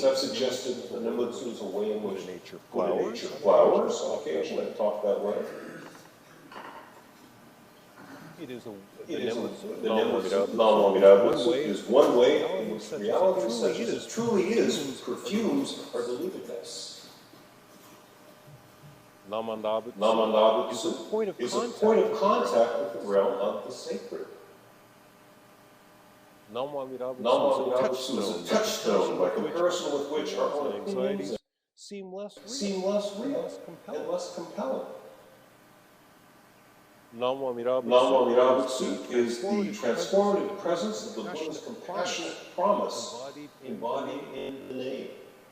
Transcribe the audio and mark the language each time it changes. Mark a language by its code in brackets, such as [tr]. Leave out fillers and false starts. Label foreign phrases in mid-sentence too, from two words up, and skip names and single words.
[en] I've suggested that the Nembutsu is a way in which nature flowers. Occasionally I talk that way. It is the Nembutsu, [ja] Namo Amida Butsu, [en] is one way in which reality such as it truly is, perfumes our deludedness. [ja] Namo Amida Butsu [en] is a point of contact with the realm of the sacred. [ja] Namo Amida Butsu [en] is a touchstone by comparison with which our own opinions seem less real and less compelling. [ja] Namo Amida Butsu [en] is the transformative presence of the Buddha's compassionate promise embodied in the name.